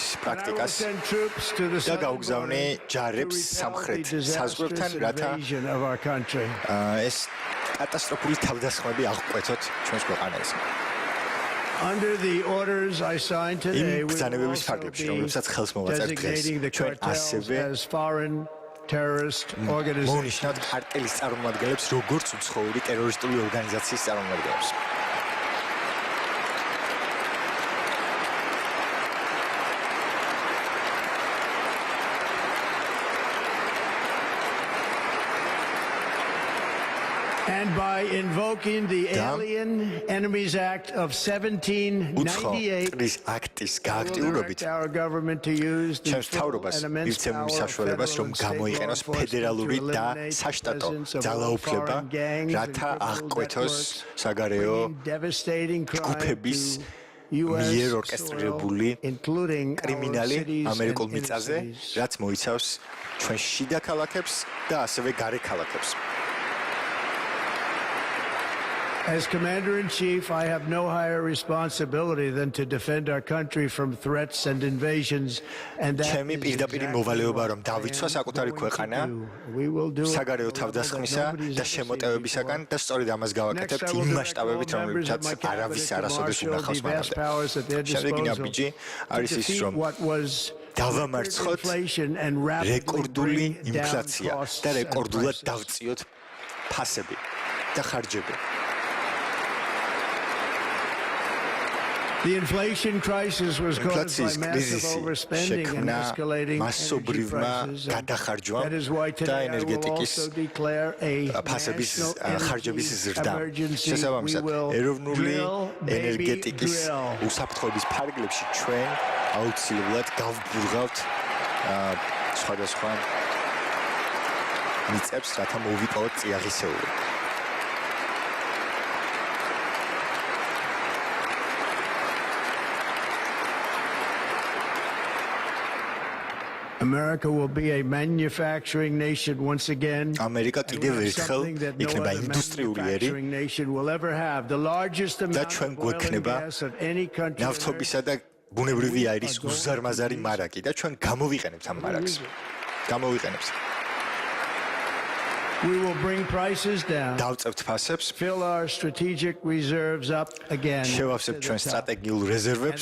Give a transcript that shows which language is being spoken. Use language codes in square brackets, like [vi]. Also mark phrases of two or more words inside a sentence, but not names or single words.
[en] And I will [ka] პრაქტიკას [en] send troops to the [ka] და [en] southern [ka] გავგზავნე [en] border to [ka] ჯარებს [en] repel the [ka] სამხრეთ საზღვრებთან, [en] disastrous [ka] რათა [en] invasion of our country. [ka] ეს კატასტროფული თავდასხმები აღკვეთოთ ჩვენს ქვეყანაზე. [en] Under the orders I signed today, [ka] იმ [en] we will [ka] ბრძანებების [en] also [ka] ფარგლებში, [en] be [ka] რომლებსაც ხელს მოვაწერ დღეს, [en] designating the [ka] ჩვენ [en] cartels [ka] ასევე [en] as foreign terrorist organizations. [ka] მოვნიშნავთ კარტელის წარმომადგენლებს, როგორც უცხოური ტერორისტული ორგანიზაციის წარმომადგენლებს. [en] And by invoking the Da- Alien Enemies Act of [ka] უცხო [en] 1798, [ka] ტრის აქტის [en] I will [ka] გააქტიურობით [en] direct our government to use the [ka] ჩემს [en] full [ka] მთავრობას [en] and immense [ka] მივცემ [en] power of [ka] საშუალებას, რომ [en] federal and state law [ka] გამოიყენოს [en] enforcement [ka] ფედერალური [en] to [ka] და [en] eliminate the [ka] საშტატო [en] presence of all [ka] ძალაუფლება, [en] foreign gangs and [ka] რათა [en] criminal [ka] აღკვეთოს [en] networks, [ka] საგარეო [en] bringing devastating crime [ka] ჯგუფების [en] to [ka] მიერ [en] US [ka] ორკესტრირებული [en] soil, including our [ka] კრიმინალი [en] cities [ka] ამერიკულ [en] and inner [ka] მიწაზე, [en] cities. [ka] რაც მოიცავს ჩვენ შიდა ქალაქებს და ასევე გარე ქალაქებს. [en] As Commander-in-Chief, I have no higher responsibility than to defend our country from threats and invasions, and that [ka] ჩემი [en] is [ka] პირდაპირი [en] exactly [ka] მოვალეობა, [en] what [ka] რომ [en] I [ka] დავიცვა [en] am [ka] საკუთარი [en] going to [ka] ქვეყანა [en] do. We will do it [ka] საგარეო [en] at a level that [ka] თავდასხმისა [en] nobody's [ka] და [en] ever seen [ka] შემოტევებისაგან [en] before. [ka] და სწორედ ამას [en] Next, [ka] გავაკეთებთ [en] I will [ka] იმ [en] direct all [ka] მასშტაბებით, [en] members of [ka] რომლებსაც [en] my cabinet [ka] არავის [en] to [ka] არასოდეს [en] marshal [ka] უნახავს [en] the vast [ka] მანამდე. [en] powers at their [ka] შემდეგი [en] disposal [ka] ნაბიჯი [en] to [ka] არის ის, [en] defeat [ka] რომ [en] what was [ka] დავამარცხოთ [en] record inflation and rapidly [ka] რეკორდული [en] bring down [ka] ინფლაცია [en] costs [ka] და [en] and [ka] რეკორდულად [en] prices. [ka] დავწიოთ ფასები და ხარჯები. [en] The inflation crisis was caused by [ka] ინფლაციის [en] massive [ka] კრიზისი [en] overspending and [ka] შექმნა [en] escalating energy [ka] მასობრივმა [en] prices. And [ka] გადახარჯვამ [en] that is why [ka] და [en] today I will [ka] ენერგეტიკის [en] also declare a [ka] ფასების [en] national [ka] ხარჯების [en] energy [ka] ზრდა. [en] emergency. We [ka] შესაბამისად, [en] will [ka] ეროვნული [en] drill, baby, [ka] ენერგეტიკის [en] drill. [ka] უსაფრთხოების ფარგლებში ჩვენ აუცილებლად გავბურღავთ სხვადასხვა მიწებს, რათა მოვიპოვოთ წიაღისეული. [en] America will be a manufacturing nation once again. [ka] ამერიკა [en] And we [ka] კიდევ [en] have [ka] ერთხელ [en] something that no [ka] იქნება [en] other [ka] ინდუსტრიული ერი [en] manufacturing nation will ever have. The largest [ka] და [en] amount [ka] ჩვენ [en] of oil and [ka] გვექნება [en] gas of any country on earth. [ka] ნავთობისა და ბუნებრივი აირის უზარმაზარი მარაგი და ჩვენ გამოვიყენებთ ამ მარაგს. გამოვიყენებთ. [en] We will bring prices down. [ka] დავწევთ ფასებს, [en] Fill our strategic reserves up again. [ka] შევავსებთ ჩვენ სტრატეგიულ რეზერვებს